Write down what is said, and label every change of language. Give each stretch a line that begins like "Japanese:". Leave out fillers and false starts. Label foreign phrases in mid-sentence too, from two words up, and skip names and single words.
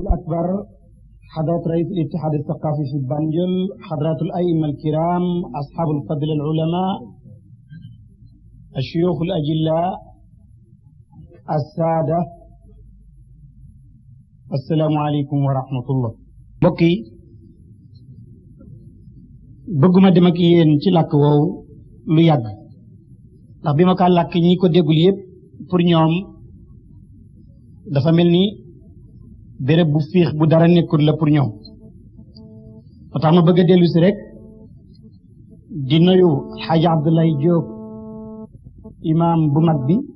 Arabic: أكبر حضرة رئيس الاتحاد الثقافي في بانجل، حضرات الأئمة الكرام، أصحاب الفضل العلماء، الشيوخ الأجلاء، السادة، السلام عليكم ورحمة الله.
Wolof: بكي bëgguma dem ak yéen ci làkk woowu lu yàgg ndax bi ma kaa làkk ñi ko déggul yépp pour ñoom dafa mel ni béréb bu fiix bu dara nekkul la pour ñoom moo tax ma bëgg a dellu si rek di nuyu Xaaji Abdoulaye Diop imam bu mag bi